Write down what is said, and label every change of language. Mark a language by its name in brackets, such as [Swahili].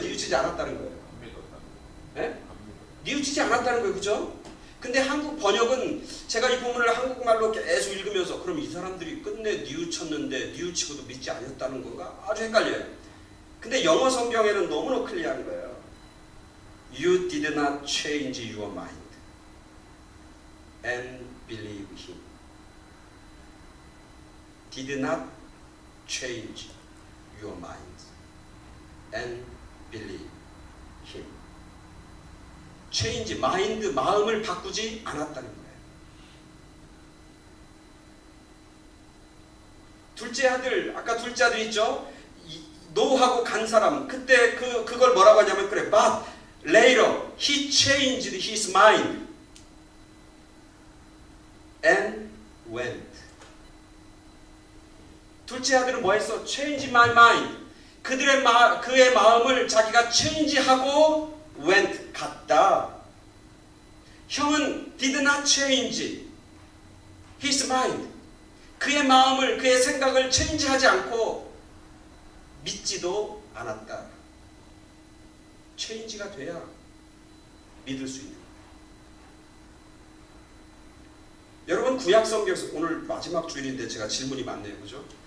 [Korean] 뉘우치지 않았다는 거예요? 네? 뉘우치지 않았다는 거예요. 그죠? 근데 한국 번역은 제가 이 본문을 한국말로 계속 읽으면서 그럼 이 사람들이 끝내 뉘우쳤는데 뉘우치고도 믿지 않았다는 건가? 아주 헷갈려요. 근데 영어 성경에는 너무나 클리어한 거예요. [English] You did not change your mind and believe him. Did not change your mind and believe him. [Korean] change, mind, 마음을 바꾸지 않았다는 거예요. 둘째 아들, 아까 둘째 아들 있죠? 노하고 간 사람, 그때 그걸 뭐라고 하냐면 그래, [English] but later he changed his mind and went. [Korean] 둘째 아들은 뭐 했어? [English] change my mind. [Korean] 그의 마음을 자기가 change하고 went, 갔다. 형은 [English] did not change his mind. [Korean] 그의 마음을, 그의 생각을 체인지하지 않고 믿지도 않았다. 체인지가 돼야 믿을 수 있는 거예요. 여러분, 구약성경에서, 오늘 마지막 주일인데 제가 질문이 많네요. 그죠?